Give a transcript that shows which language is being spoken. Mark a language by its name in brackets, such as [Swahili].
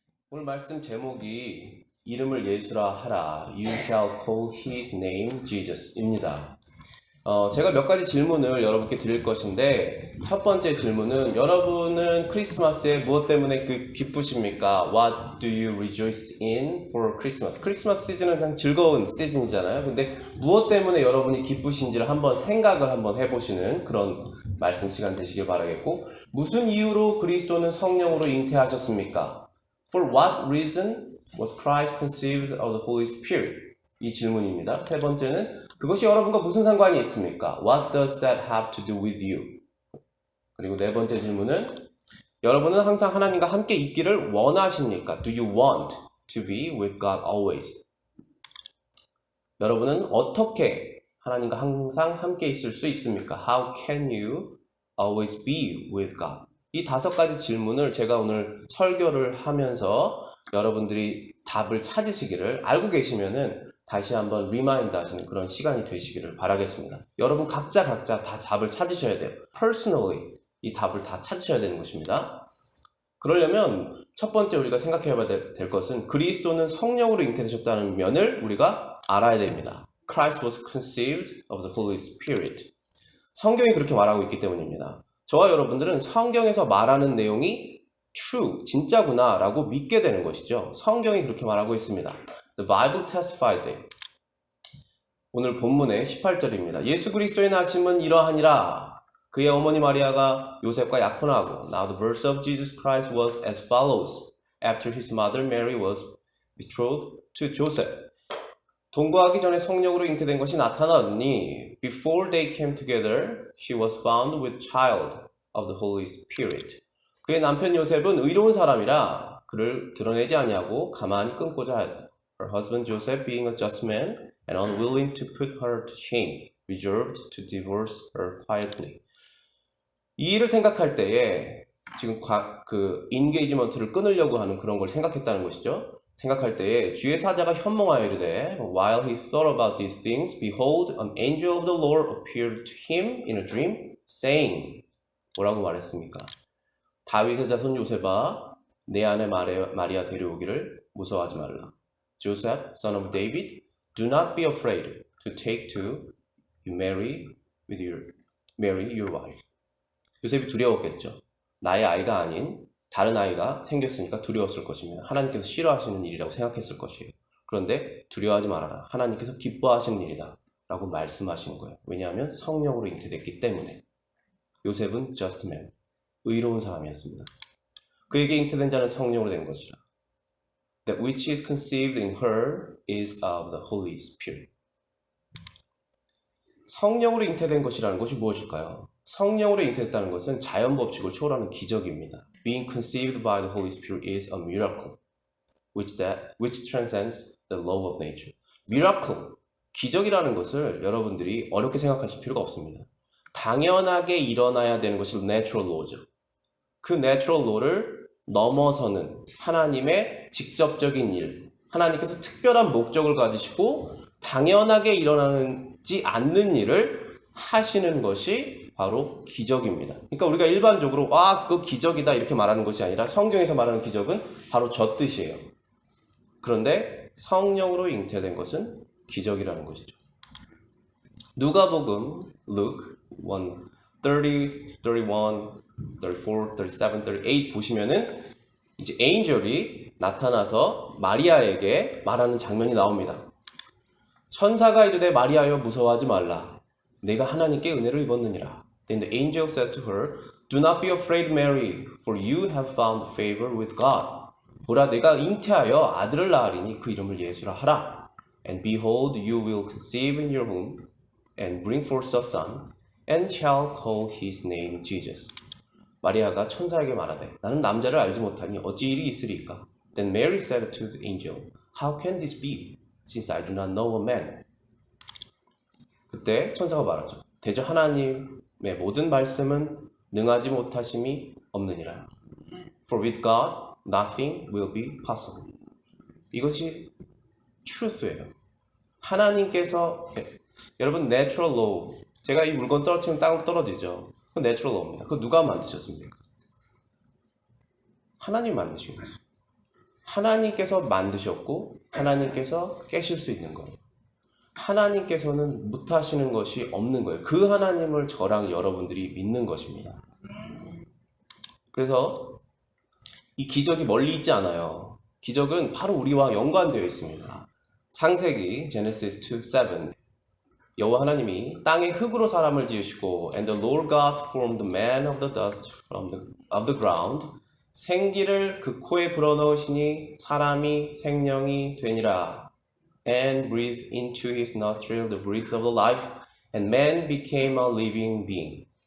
[Korean] 오늘 말씀 제목이 이름을 예수라 하라. [English] You shall call his name Jesus [Korean] 입니다. 제가 몇 가지 질문을 여러분께 드릴 것인데 첫 번째 질문은 여러분은 크리스마스에 무엇 때문에 기쁘십니까? [English] What do you rejoice in for Christmas? [Korean] 크리스마스 시즌은 그냥 즐거운 시즌이잖아요. 근데 무엇 때문에 여러분이 기쁘신지를 한번 생각을 한번 해보시는 그런 말씀 시간 되시길 바라겠고, 무슨 이유로 그리스도는 성령으로 잉태하셨습니까? [English] For what reason was Christ conceived of the Holy Spirit? [Korean] 이 질문입니다. 세 번째는 그것이 여러분과 무슨 상관이 있습니까? [English] What does that have to do with you? [Korean] 그리고 네 번째 질문은 여러분은 항상 하나님과 함께 있기를 원하십니까? [English] Do you want to be with God always? [Korean] 여러분은 어떻게 하나님과 항상 함께 있을 수 있습니까? [English] How can you always be with God? [Korean] 이 다섯 가지 질문을 제가 오늘 설교를 하면서 여러분들이 답을 찾으시기를, 알고 계시면은 다시 한번 리마인드 하시는 그런 시간이 되시기를 바라겠습니다. 여러분 각자 다 답을 찾으셔야 돼요. Personally 이 답을 다 찾으셔야 되는 것입니다. 그러려면 첫 번째 우리가 생각해 봐야 될 것은 그리스도는 성령으로 잉태되셨다는 면을 우리가 알아야 됩니다. [English] Christ was conceived of the Holy Spirit. [Korean] 성경이 그렇게 말하고 있기 때문입니다. 저와 여러분들은 성경에서 말하는 내용이 true, 진짜구나 라고 믿게 되는 것이죠. 성경이 그렇게 말하고 있습니다. [English] The Bible testifies it. [Korean] 오늘 본문의 18절입니다. 예수 그리스도의 나심은 이러하니라. 그의 어머니 마리아가 요셉과 약혼하고. [English] Now the birth of Jesus Christ was as follows. After his mother Mary was betrothed to Joseph. [Korean] 동거하기 전에 성령으로 잉태된 것이 나타났니? [English] Before they came together, she was found with child of the Holy Spirit. [Korean] 그의 남편 요셉은 의로운 사람이라 그를 드러내지 아니하고 가만히 끊고자 하였다. [English] Her husband Joseph, being a just man and unwilling to put her to shame, resolved to divorce her quietly. [Korean] 이 일을 생각할 때에 지금 그 인게이지먼트를 끊으려고 하는 그런 걸 생각했다는 것이죠. 생각할 때에 주의 사자가 현몽하여 이르되 [English] While he thought about these things, behold, an angel of the Lord appeared to him in a dream, saying, [Korean] 뭐라고 말했습니까? 다윗의 자손 요셉아, 내 아내 마리아 데려오기를 무서워하지 말라. [English] Joseph, son of David, do not be afraid to take to Mary your wife. [Korean] 요셉이 두려웠겠죠. 나의 아이가 아닌 다른 아이가 생겼으니까 두려웠을 것입니다. 하나님께서 싫어하시는 일이라고 생각했을 것이에요. 그런데 두려워하지 말아라. 하나님께서 기뻐하시는 일이다 라고 말씀하시는 거예요. 왜냐하면 성령으로 잉태됐기 때문에. 요셉은 [English] just man, [Korean] 의로운 사람이었습니다. 그에게 잉태된 자는 성령으로 된 것이라. [English] That which is conceived in her is of the Holy Spirit. [Korean] 성령으로 잉태된 것이라는 것이 무엇일까요? 성령으로 잉태됐다는 것은 자연 법칙을 초월하는 기적입니다. [English] Being conceived by the Holy Spirit is a miracle, which transcends the law of nature. [Korean] Miracle, 기적이라는 것을 여러분들이 어렵게 생각하실 필요가 없습니다. 당연하게 일어나야 되는 것이 natural law죠. 그 natural law를 넘어서는 하나님의 직접적인 일, 하나님께서 특별한 목적을 가지시고 당연하게 일어나지 않는 일을 하시는 것이 바로 기적입니다. 그러니까 우리가 일반적으로 그거 기적이다 이렇게 말하는 것이 아니라 성경에서 말하는 기적은 바로 저 뜻이에요. 그런데 성령으로 잉태된 것은 기적이라는 것이죠. 누가복음 Luke 1, 30, 31, 34, 37, 38 보시면은 이제 에인절이 나타나서 마리아에게 말하는 장면이 나옵니다. 천사가 이르되 마리아여 무서워하지 말라. 내가 하나님께 은혜를 입었느니라. [English] Then the angel said to her, Do not be afraid, Mary, for you have found favor with God. [Korean] 보라, 내가 잉태하여 아들을 낳으리니 그 이름을 예수라 하라. [English] And behold, you will conceive in your womb and bring forth a son, and shall call his name Jesus. [Korean] 마리아가 천사에게 말하되 나는 남자를 알지 못하니 어찌 일이 있으리까? [English] Then Mary said to the angel, How can this be, since I do not know a man? [Korean] 그때 천사가 말하죠. 대저 하나님의 모든 말씀은 능하지 못하심이 없느니라. [English] For with God, nothing will be possible. [Korean] 이것이 truth예요. 하나님께서, 여러분 natural law, 제가 이 물건 떨어뜨리면 땅으로 떨어지죠. 그건 natural law입니다. 그거 누가 만드셨습니까? 하나님 만드신 거죠. 하나님께서 만드셨고 하나님께서 깨실 수 있는 거예요. 하나님께서는 못하시는 것이 없는 거예요. 그 하나님을 저랑 여러분들이 믿는 것입니다. 그래서 이 기적이 멀리 있지 않아요. 기적은 바로 우리와 연관되어 있습니다. 창세기 제네시스 2:7 여호와 하나님이 땅의 흙으로 사람을 지으시고 [English] And the Lord God formed man of the dust of the ground [Korean] 생기를 그 코에 불어넣으시니 사람이 생명이 되니라 [English] And breathed into his nostril the breath of the life and man became a living being.